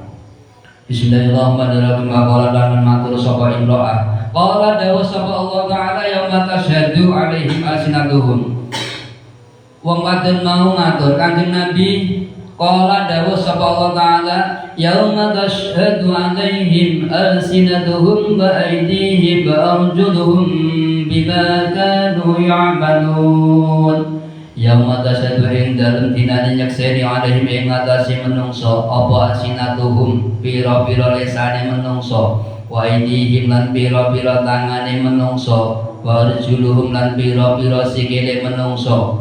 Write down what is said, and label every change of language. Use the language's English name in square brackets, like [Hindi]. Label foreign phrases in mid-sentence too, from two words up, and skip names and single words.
[Javanese] Bismillahirrahmanirrahim. Qala lan matur sapa imro'ah. [Arabic] Qala [Javanese] dawuh sapa [Arabic] الله تعالى يوم تشهد عليهم ألسنتهم. [Javanese] Wong wadon mau matur Kanjeng Nabi, [Arabic] qala [Javanese] dawuh sapa [Arabic] الله تعالى يوم تشهد عليهم ألسنتهم وأيديهم وأرجلهم بما كانوا يعملون. يوم تشهد [Javanese] ing dalem dinane nyekseni alaihim ing atase menungso apa alsinatuhum pira-pira lesane menungso, [Arabic] وأيديهم [Javanese] lan pira-pira tangane menungso, [Arabic] وأرجلهم [Javanese] lan pira-pira sikile menungso.